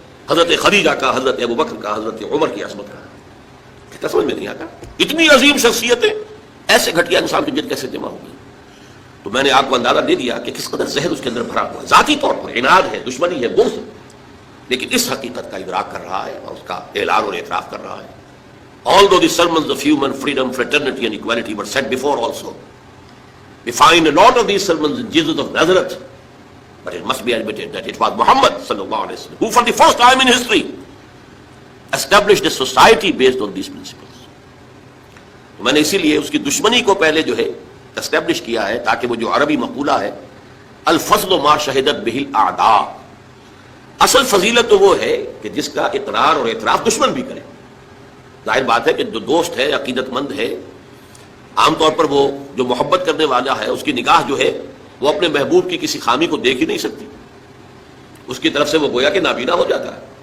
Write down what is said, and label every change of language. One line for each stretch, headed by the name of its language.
Urdu: حضرت خدیجہ کا، حضرت ابو بکر کا، حضرت عمر کی عظمت کا. کیا سمجھ میں نہیں آتا؟ اتنی عظیم شخصیتیں ایسے گھٹیا انسان کی جد کیسے جمع ہو گئی؟ تو میں نے آپ کو اندازہ دے دیا کہ کس قدر زہر اس کے اندر بھرا ہوا ہے. ذاتی طور پر عناد ہے، دشمنی ہے، بغض ہے، لیکن اس حقیقت کا ادراک کر رہا ہے اور اس کا اعلان اور اعتراف کر رہا ہے.
English: Although the sermons of human freedom, fraternity and equality were said before also, we find a lot of these sermons in Jesus of Nazareth, but it must be admitted that it was Muhammad sallallahu alaihi wasallam who for the first time in history established a society based on these principles.
Urdu: میں نے اسی لیے اس کی دشمنی کو پہلے جو ہے اسٹیبلش کیا ہے تاکہ وہ جو عربی مقولہ ہے
Arabic: الفضل ما شہدت بہ الاعداء،
Urdu: اصل فضیلت تو وہ ہے کہ جس کا اقرار اور اعتراف دشمن بھی کرے. ظاہر بات ہے کہ جو دوست ہے، عقیدت مند ہے، عام طور پر وہ جو محبت کرنے والا ہے اس کی نگاہ جو ہے وہ اپنے محبوب کی کسی خامی کو دیکھ ہی نہیں سکتی، اس کی طرف سے وہ گویا کہ نابینا ہو جاتا ہے.